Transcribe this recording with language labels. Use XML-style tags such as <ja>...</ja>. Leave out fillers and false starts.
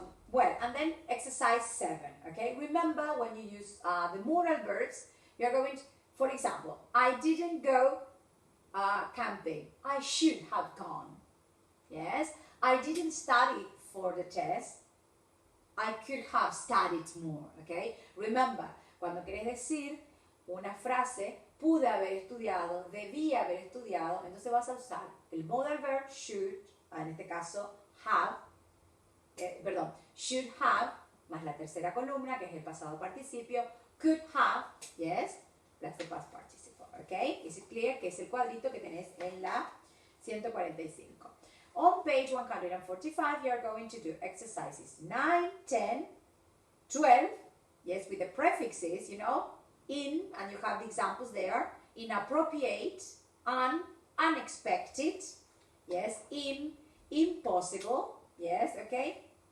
<en>Well, and then exercise 7, okay? Remember when you use the modal verbs, you're going to, for example, I didn't go camping. I should have gone, yes? I didn't study for the test. I could have studied more, okay?</en> <es>Remember, cuando quieres decir una frase, pude haber estudiado, debí haber estudiado, entonces vas a usar el modal verb should, en este caso have, should have, más la tercera columna, que es el pasado participio,</es> <en>could have, yes, plus the past participle, okay? Is it clear?</en> <es>Que es el cuadrito que tenés en la 145.</es> <en>On page 145, you are going to do exercises 9, 10, 12, yes, with the prefixes, you know, in, and you have the examples there, inappropriate, unexpected, yes, impossible, yes, okay.</en>